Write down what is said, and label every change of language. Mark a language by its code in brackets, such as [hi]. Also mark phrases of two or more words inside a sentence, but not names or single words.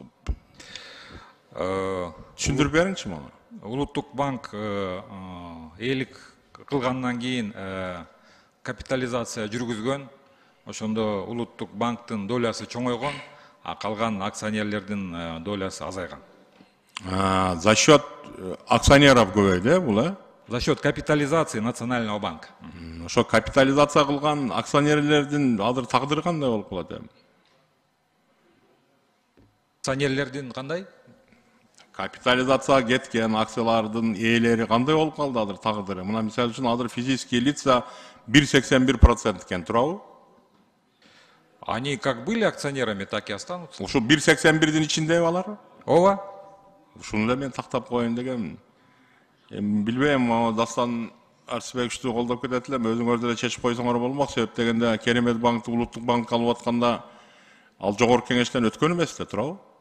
[ky] Түшүндүрүп бериңчи мага. Улуттук банк ээлик кылгандан кийин капитализация жүргүзгөн, ошондо улуттук банктын долясы чоңойгон, а калган акционерлердин долясы азайган. [ru] За счет акционеров [ky] көбөйдү, бул, [ru] За счет капитализации Национального банка. [ky] Ошо капитализация кылган акционерлердин азыр тагдыры кандай болуп калат эми? Акционерлердин кандай? Капитализацияга кеткен акциялардын ээлери кандай болуп калды азыр тагдыры? Мына мисалы үчүн азыр [ru] физические лица [ky] 1,81% экен, турабы? [ru] Они как были акционерами, так и останутся. [ky] Ошо 1,81-дин ичиндеби алар? Ооба. Ушуну да мен тактап коеюн дегенмин. Эми билбейм, Дастан Арсыбековичти колдоп кетет элем, өзүңөр деле чечип койсоңор болмок. Себеп дегенде Керемет банкты улуттук банкка алып атканда ал жогорку кеңештен өткөн эмес да, турабы?